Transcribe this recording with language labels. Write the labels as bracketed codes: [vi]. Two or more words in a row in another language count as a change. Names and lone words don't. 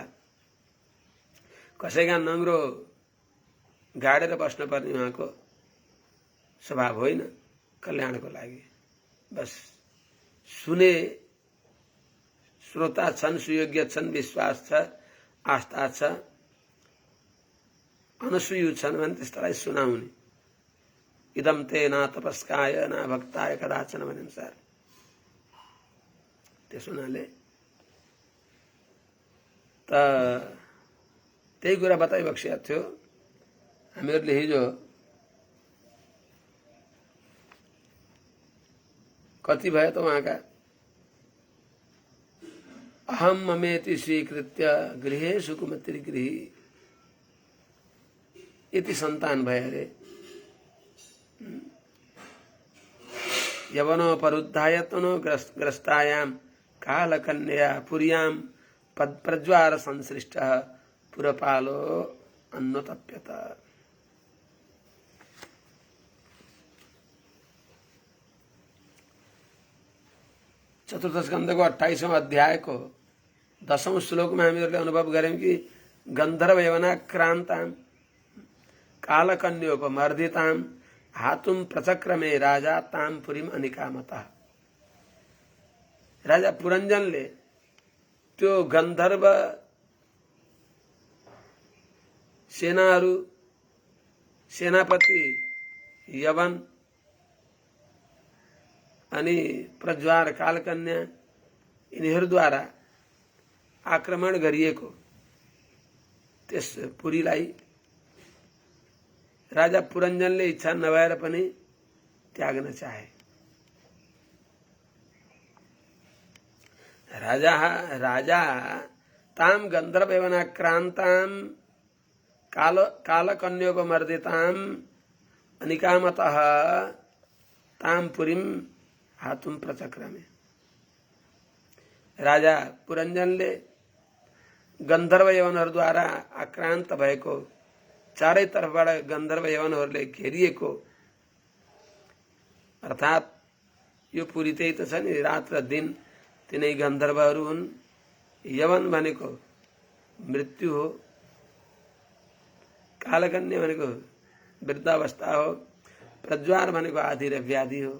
[ne] कसैका नङ्ग्रो गाडेर बस्नुपर्ने उहाँको स्वभाव होइन, कल्याणको लागि। बस सुने श्रोता छन्, सुयोग्य छन्, विश्वास छ, आस्था छ, अनसुयु छन् भने त्यस्तालाई सुनाउने। [sa] इदम ते न तपस्काय न भक्ताय कदाचन [ne] भने अनुसार। त्यसो हुनाले त त्यही कुरा बताइबक्सिएको थियो। हामीहरूले हिजो कति भयो त उहाँका [sa] अहम ममेति स्वीकृत्य गृहे सुकुमति गृही [ne] यति सन्तान भए अरे। [sa] यवनो परुद्धायतनो ग्रस्तायाम कालकन्या पुर्याम प्रज्वार संसृष्ट पुरपालो अन्नतप्यत। [ne] चतुर्थ स्कन्धको 28औं अध्यायको 10औं श्लोकमा हामीहरूले अनुभव गर्यौं कि [sa] गन्धर्व यवनाक्रान्तां कालकन्योपमर्दितां हातुम प्रचक्रमे राजा ताम पुरीम अनिकामतः। [ne] राजा पुरञ्जनले त्यो गन्धर्व सेनाहरू, सेनापति यवन अनि प्रज्वार कालकन्या यिनीहरूद्वारा आक्रमण गरिएको त्यस पुरीलाई राजा पुरञ्जनले इच्छा नभएर पनि त्याग्न चाहे। [sa] राजा ताम गन्धर्व यवनाक्रान्तां कालकन्योपमर्दितां अनिकामतः ताम पुरीम हातुम प्रचक्रमे। [ne] राजा पुरञ्जनले गन्धर्व यवनहरूद्वारा आक्रान्त भएको, चारै तर्फबाट गन्धर्व यवनहरूले घेरिएको, अर्थात् यो पुरी त्यही त छ नि, रात र दिन तिनै गन्धर्वहरू हुन्। यवन भनेको मृत्यु हो, कालकन्या भनेको वृद्धावस्था हो, प्रज्वार भनेको आदि र व्याधि हो।